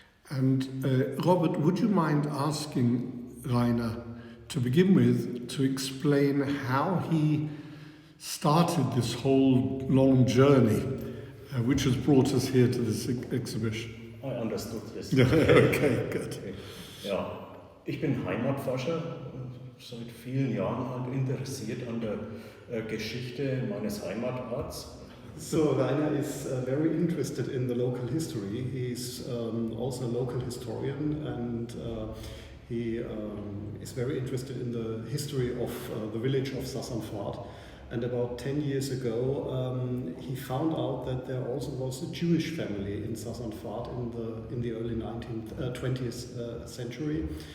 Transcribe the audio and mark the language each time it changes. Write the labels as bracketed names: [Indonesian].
[English] And Robert, would you mind asking Rainer to begin with to explain how he started this whole long journey, which has brought us here to this exhibition? I understood this. Okay, good. [German] Ja, ich bin Heimatforscher, seit vielen Jahren halt interessiert an der Geschichte meines Heimatorts. [English] So Rainer is very interested in the local history. He's also a local historian, and he is very interested in the history of the village of Sassanfahrt. And about 10 years ago, he found out that there also was a Jewish family in Sassanfahrt in the early 20th century.